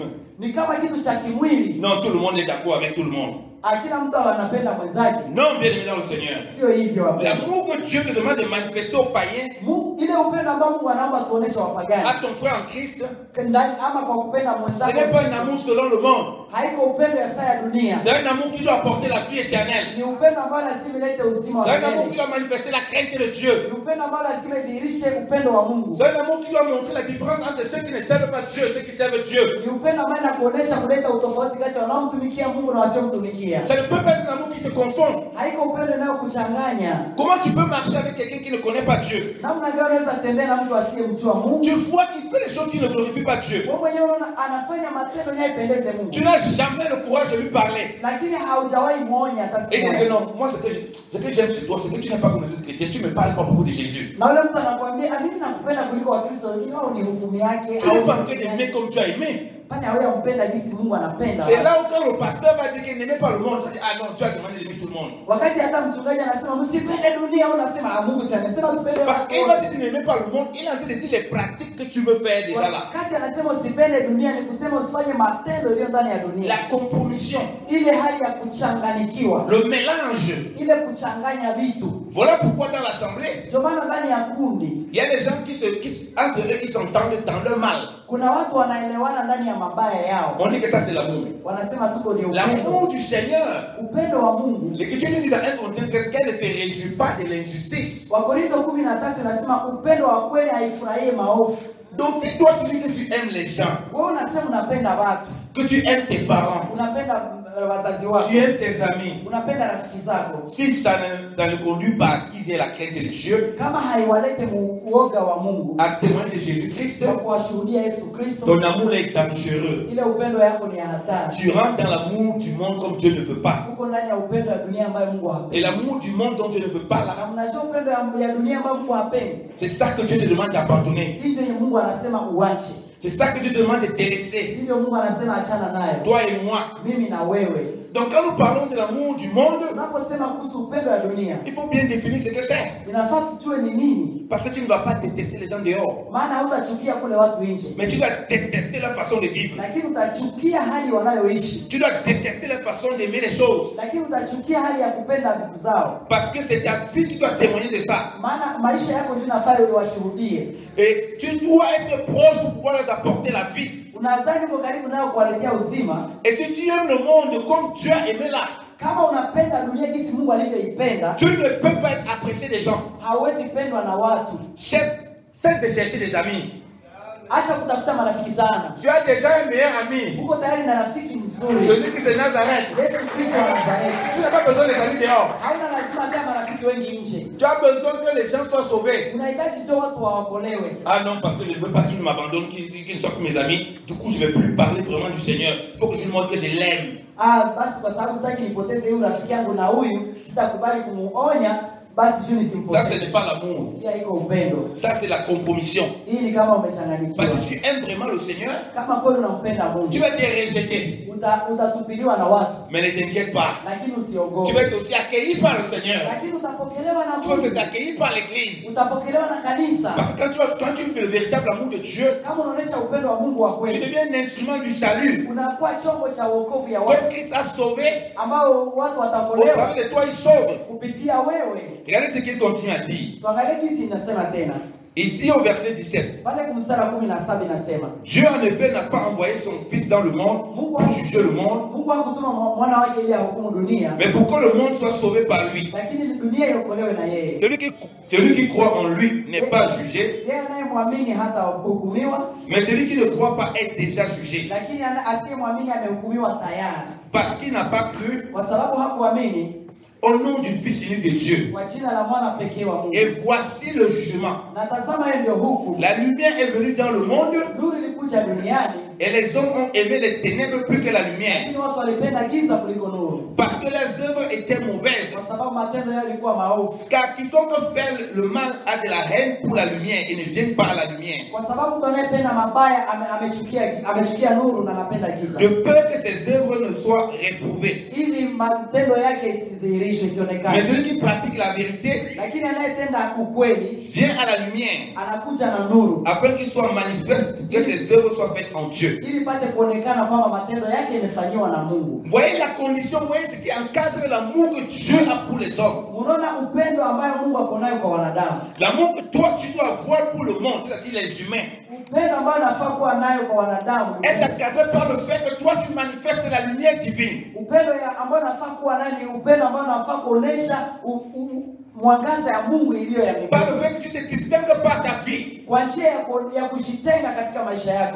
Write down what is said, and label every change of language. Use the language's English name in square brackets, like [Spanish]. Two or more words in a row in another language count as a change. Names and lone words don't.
[Swahili] ni kama kitu cha kimwili. [French] Non, tout le monde est d'accord avec tout le monde. [Swahili] Kila mtu anapenda mwenzake. [French] Non, bien aimé dans le Seigneur. [Swahili] Sio hivyo wapendwa. [French] L'amour que Dieu te demande de manifester aux païens, [Swahili] ile upendo ambao Mungu anaomba tuoneshe wapagani [French] à ton frère en Christ, [Swahili] ndani ama kwa kupenda [French] ce [Swahili] mwenzako, [French] n'est pas un amour selon le monde. [Swahili] haiko upendo ya saa ya dunia, [French] C'est un amour qui doit apporter la vie éternelle. [Swahili] ni upendo ambao lazima ilete uzima [French] C'est [Swahili] wa [French] un amour qui [Swahili] milele, [French] doit manifester la crainte de Dieu. [Swahili] ni upendo ambao lazima idhihirishe upendo wa Mungu, [French] C'est un amour qui doit montrer la différence entre ceux qui ne servent pas Dieu et ceux qui servent Dieu. [Swahili] ni upendo ambao inakuonesha kuleta utofauti kati ya wanaomtumikia Mungu na wasiomtumikia. [French] Ça ne peut pas être un amour qui te confond. [Swahili] Haiko upendo inayokuchanganya. [French] Comment tu peux marcher avec quelqu'un qui ne connaît pas Dieu? [Swahili] Namna gani unaweza tembea na mtu asiyemjua Mungu? [French] Tu vois qu'il fait des choses qui ne glorifient pas Dieu. [Swahili] Wewe mwenyewe unaona anafanya matendo yanayopendeza Mungu, [French] Tu n'as jamais le courage de lui parler. [Swahili] lakini haujawahi muonya hata [French] Et [Swahili] siku [French] il dit [Swahili] moja. [French] non, moi ce que j'aime chez toi, c'est que tu n'es pas comme les autres chrétiens. Tu ne me parles pas beaucoup de Jésus. [Swahili] Na yule mtu anakuambia mimi nakupenda kuliko Wakristo wengine, au ni hukumu yake [French] Tu n'es pas en train d'aimer comme tu as aimé. [Swahili] pale hauyampenda jinsi Mungu anapenda. [French] C'est là où quand le pasteur va dire qu'il n'aimait pas le monde, tu vas dire ah non, tu as demandé d'aimer tout le monde. [Swahili] Wakati hata mchungaji anasema msipende dunia, au unasema Mungu si amesema tupende [French] Parce [Swahili] watu [French] qu'il va [Swahili] wote. [French] dire qu'il n'aimait pas le monde, il est en train de dire les pratiques que tu veux faire déjà là. [Swahili] Wakati anasema usipende dunia ni kusema usifanye matendo yaliyo ndani ya dunia, [French] La compromission, [Swahili] ile hali ya kuchanganikiwa, [French] le mélange. [Swahili] ile kuchanganya vitu. [French] Voilà pourquoi dans l'assemblée, [Swahili] Ndio maana ndani ya kundi [French] il y a des gens entre eux, ils s'entendent dans leur mal. [Swahili] kuna watu wanaelewana ndani ya mabaya yao, [French] On dit que ça c'est l'amour. [Swahili] wanasema tuko ni [French] L'amour [Swahili] upendo. [French] du Seigneur. [Swahili] Upendo wa Mungu. [French] L'Écriture nous dit dans 1 Corinthiens 13 qu'elle ne se réjouit pas de l'injustice. [Swahili] Wakorintho 13 inasema upendo wa kweli haifurahie maovu. [French] Donc si toi tu dis que tu aimes les gens, [Swahili] Wewe unasema unapenda watu, [French] que tu aimes tes parents, [Swahili] unapenda wazazi wako, [French] tu aimes tes amis, [Swahili] unapenda rafiki zako, [French] si ça ne conduit pas à ce qu'ils aient la crainte de Dieu, [Swahili] kama haiwalete uoga wa Mungu [French] à témoigner de Jésus-Christ, [Swahili] kwa kuwashuhudia Yesu Kristo, [French] ton amour est dangereux. [Swahili] ile upendo yako ni ya hatari. [French] Tu rentres dans l'amour du monde comme Dieu ne veut pas. [Swahili] Uko ndani ya upendo ya dunia ambayo Mungu [French] Et [Swahili] hapendi. [French] l'amour du monde dont Dieu ne veut pas là, [Swahili] Na mnajua upendo ya dunia ambayo Mungu hapendi, [French] c'est ça que Dieu te demande d'abandonner. [Swahili] ndicho Mungu anasema uache. [French] C'est ça que Dieu te demande de délaisser. [Swahili] Ndivyo Mungu anasema achana nayo, [French] Toi et moi. [Swahili] mimi na wewe. [French] Donc quand nous parlons de l'amour du monde, [Swahili] Tunaposema kuhusu upendo ya dunia, [French] il faut bien définir ce que c'est. [Swahili] inafaa tujue ni nini, [French] Parce que tu ne vas pas détester les gens dehors. [Swahili] maana hautachukia kule watu nje, [French] Mais tu dois détester leur façon de vivre. [Swahili] lakini utachukia hali wanayoishi, [French] Tu dois détester leur façon d'aimer les choses. [Swahili] lakini utachukia hali ya kupenda vitu zao, [French] Parce que c'est ta vie qui doit témoigner de ça. [Swahili] maana maisha yako ndio inafaa uwashuhudie. [French] Et tu dois être proche pour pouvoir leur apporter la vie. [Swahili] Unadhani uko karibu nayo kuwaletea uzima. [French] Et si tu aimes le monde comme Dieu a aimé là, [Swahili] Kama unapenda dunia jinsi Mungu alivyoipenda, [French] tu ne peux pas être apprécié des gens. [Swahili] hauwezi pendwa na watu. [French] Cesse de chercher des amis. [Swahili] Acha kutafuta marafiki sana. [French] Tu as déjà un meilleur ami. [Swahili] Uko tayari na rafiki mzuri, [French] Jésus-Christ de Nazareth. [Swahili] Yesu Kristo wa Nazareti. [French] Tu n'as pas besoin des amis dehors. [Swahili] Hauna lazima pia marafiki wengi nje. [French] Tu as besoin que les gens soient sauvés. [Swahili] Unahitaji tu watu waokolewe. [French] Ah non, parce que je ne veux pas qu'ils m'abandonnent, qu'ils ne soient que mes amis. Du coup, je ne vais plus parler vraiment du Seigneur. Il faut que je lui montre que je l'aime. [Swahili] Basi kwa sababu sitaki nipoteze huyu rafiki yangu na huyu, sitakubali kumuonya, basi juu [French] Ça, [Swahili] nisimpoteze. [French] ce n'est pas l'amour. [Swahili] Pia iko upendo. [French] Ça, c'est la compromission. [Swahili] Hii ni kama umechanganyikiwa. [French] Parce que si tu aimes vraiment le Seigneur, [Swahili] Kama kweli unampenda [French] tu [Swahili] Mungu, [French] vas être rejeté. [Swahili] utatupiliwa na watu, [French] Mais ne t'inquiète pas. [Swahili] lakini [French] Tu [Swahili] usiogope. [French] vas être aussi accueilli par le Seigneur. [Swahili] Lakini utapokelewa na [French] Tu vas [Swahili] Mungu. [French] être accueilli par l'Église. [Swahili] Utapokelewa na kanisa. [French] Parce que quand tu fais le véritable amour de Dieu, [Swahili] Kama unaonyesha upendo wa Mungu wa [French] tu [Swahili] kweli, [French] deviens un instrument du salut. [Swahili] unakuwa chombo cha wokovu ya [French] Comme [Swahili] watu [French] Christ a sauvé, [Swahili] ambao watu [French] au [Swahili] wataokolewa [French] travers de toi, il sauve. [Swahili] kupitia wewe. [French] Regardez ce qu'il continue à dire. [Swahili] Tuangalie jinsi inasema tena [French] Il dit au verset 17, [Swahili] pale kumstari wa 17 inasema, [French] Dieu en effet n'a pas envoyé son Fils dans le monde pour juger le monde, [Swahili] Mungu hakutuma mwana wake ili ahukumu dunia, [French] mais pour que le monde soit sauvé par lui. [Swahili] lakini dunia iokolewe na yeye. [French] Celui qui croit en lui n'est pas jugé, [Swahili] Yeye anayemwamini hata hukumiwa, [French] mais celui qui ne croit pas est déjà jugé, [Swahili] lakini asiyemwamini amehukumiwa tayari, [French] parce qu'il n'a pas cru [Swahili] kwa sababu hakuamini [French] au nom du Fils unique de Dieu. [Swahili] kwa jina la mwana pekee wa Mungu. [French] Et voici le jugement. [Swahili] Na tazama, yeye ndio hukumu. [French] La lumière est venue dans le monde, [Swahili] Nuru ilikuja duniani, [French] et les hommes ont aimé les ténèbres plus que la lumière, [Swahili] lakini watu walipenda giza kuliko nuru, [French] parce que leurs œuvres étaient mauvaises. [Swahili] kwa sababu matendo yao yalikuwa maovu. [French] Car quiconque fait le mal a de la haine pour la lumière et ne vient pas à la lumière, [Swahili] Kwa sababu mtu anayependa mabaya amechukia nuru na anapenda giza, [French] de peur que ses œuvres ne soient réprouvées. [Swahili] ili matendo yake isidhihirishwe, [French] Mais [Swahili] isionekane. [French] celui qui pratique la vérité [Swahili] Lakini anayetenda ukweli [French] vient à la lumière, [Swahili] anakuja na nuru, [French] afin qu'il soit manifeste, que ses œuvres soient faites en Dieu. Dieu. [Swahili] ili ipate kuonekana kwamba matendo yake imefanywa na Mungu. [French] Vous voyez la condition, vous voyez ce qui encadre l'amour que Dieu a pour les hommes. [Swahili] Unaona upendo ambayo Mungu ako nayo kwa wanadamu. [French] L'amour que toi tu dois avoir pour le monde, c'est-à-dire les humains, [Swahili] Upendo ambayo nafaa kuwa nayo kwa wanadamu. [French] est encadré par le fait que toi tu manifestes la lumière divine. [Swahili] Upendo ambayo nafaa kuwa nayo ni upendo ambayo nafaa kuonesha mwangaza ya Mungu iliyo ya mbinguni. [French] Par le fait que tu te distingues par ta vie. [Swahili] Kwa njia ya kujitenga katika maisha yako.